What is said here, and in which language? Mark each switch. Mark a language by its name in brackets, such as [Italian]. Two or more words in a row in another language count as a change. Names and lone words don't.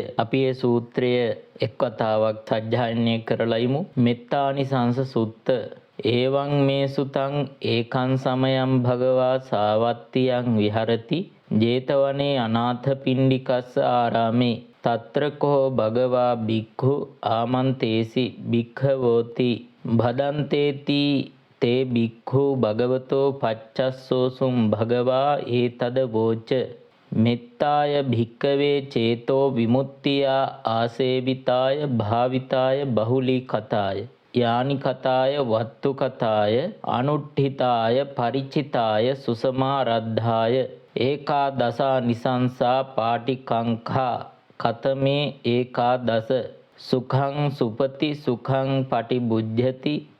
[Sinhala] අපි මේ සූත්‍රය එක් වතාවක් සජ්ජායනය කරලා ඉමු. [Pali] මෙත්තානිසංස සුත්ත ඒවං මේ සුතං ඒකං සමයං භගවා සාවත්තියං විහරති ජේතවනේ අනාථ පිණ්ඩිකස්ස ආරාමේ තත්‍ර කෝ භගවා බික්ඛු ආමන්තේසි භික්ඛවෝති භදන්තේති තේ බික්ඛු භගවතෝ පච්චස්සෝසුම් භගවා ඒතද වෝච මෙත්තාය භික්ඛවේ චේතෝ විමුක්තියා ආසේවිතාය භාවිතාය බහුලී කතාය යානි කතාය වත්තු කතාය අනුට්ඨිතාය පරිචිතාය සුසමාරද්ධාය ඒකා දසා නිසංසා පාටිකංඛා කතමේ ඒකා දස සුඛං සුපති සුඛං පටිබුද්ධති